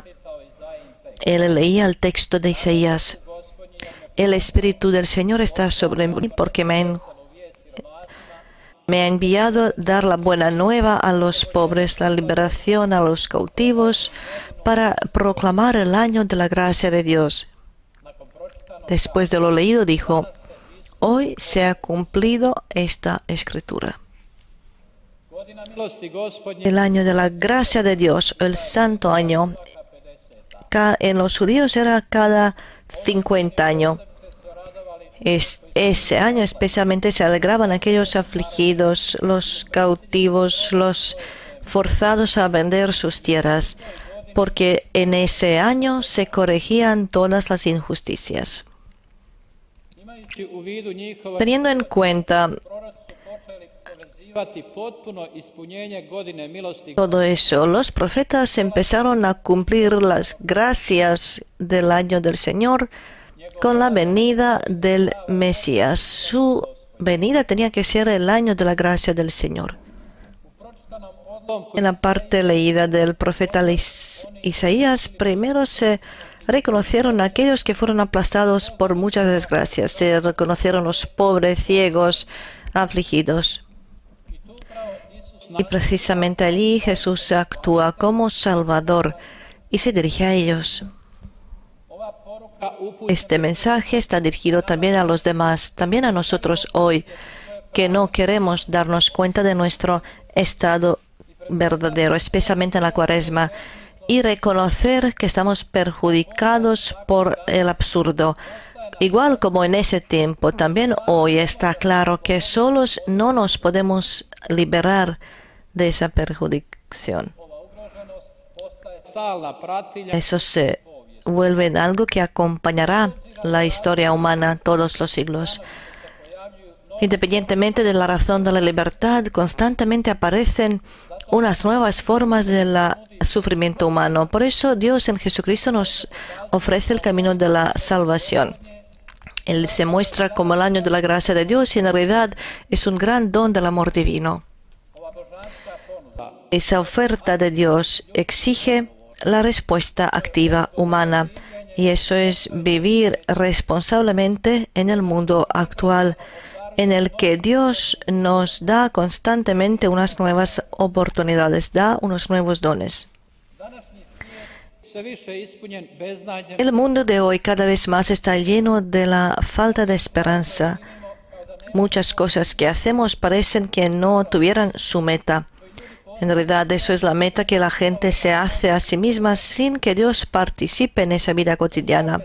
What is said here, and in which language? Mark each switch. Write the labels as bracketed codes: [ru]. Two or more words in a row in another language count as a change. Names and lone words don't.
[es] Él leía el texto de Isaías: El Espíritu del Señor está sobre mí porque me ha enviado dar la buena nueva a los pobres, la liberación a los cautivos, para proclamar el año de la gracia de Dios. Después de lo leído dijo: Hoy se ha cumplido esta Escritura. [hr] godina milosti Gospodnje [es] El año de la gracia de Dios, el santo año, en los judíos era cada 50 años. Ese año especialmente se alegraban aquellos afligidos, los cautivos, los forzados a vender sus tierras, porque en ese año se corregían todas las injusticias. [hr] imajući u vidu njihova [es] Teniendo en cuenta [hr] proroci počeli povezivati potpuno ispunjenje godine milosti [es] todo eso, los profetas empezaron a cumplir las gracias del año del Señor con la venida del Mesías. Su venida tenía que ser el año de la gracia del Señor. [hr] pročitanom odlomku [es] En la parte leída del profeta Isaías, primero se reconocieron aquellos que fueron aplastados por muchas desgracias. Se reconocieron los pobres, ciegos, afligidos. Y precisamente allí Jesús actúa como Salvador y se dirige a ellos. [hr] ova poruka upućena [es] Este mensaje está dirigido también a los demás, también a nosotros hoy, que no queremos darnos cuenta de nuestro estado verdadero, especialmente en la Cuaresma, y reconocer que estamos perjudicados por el absurdo. Igual como en ese tiempo, también hoy está claro que solos no nos podemos liberar de esa perjudicación. [hr] ova ugroženost postaje stalna pratilja [es] Eso se vuelve en algo que acompañará la historia humana todos los siglos. Independientemente de la razón de la libertad, constantemente aparecen unas nuevas formas del sufrimiento humano. Por eso Dios en Jesucristo nos ofrece el camino de la salvación. Él se muestra como el año de la gracia de Dios y en realidad es un gran don del amor divino. [hr] ova božanska ponuda [es] Esa oferta de Dios exige la respuesta activa humana y eso es vivir responsablemente en el mundo actual en el que Dios nos da constantemente unas nuevas oportunidades, da unos nuevos dones. [hr] sve više ispunjen beznađem, [es] El mundo de hoy cada vez más está lleno de la falta de esperanza. Muchas cosas que hacemos parecen que no tuvieran su meta. En realidad, eso es la meta que la gente se hace a sí misma sin que Dios participe en esa vida cotidiana.